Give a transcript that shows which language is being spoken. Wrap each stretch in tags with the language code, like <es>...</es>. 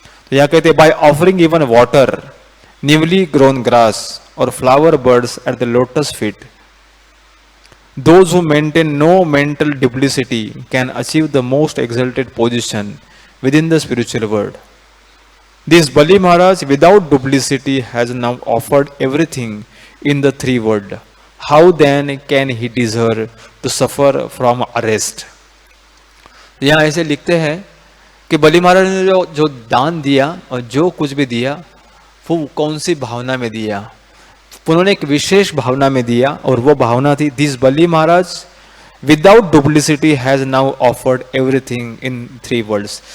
<hi>तो यहाँ कहते</hi> <en>By offering even water, newly grown grass और flower birds at the lotus feet, those who maintain no mental duplicity can achieve the most exalted position within the spiritual world. This Bali Maharaj without duplicity has now offered everything in the three world. How then can he deserve to suffer from arrest?</en> <hi>यहाँ ऐसे लिखते हैं कि बलि महाराज ने जो जो दान दिया और जो कुछ भी दिया वो कौन सी भावना में दिया। उन्होंने एक विशेष भावना में दिया और वो भावना थी,</hi> <en>This Bali Maharaj without duplicity has now offered everything in 3 worlds.</en>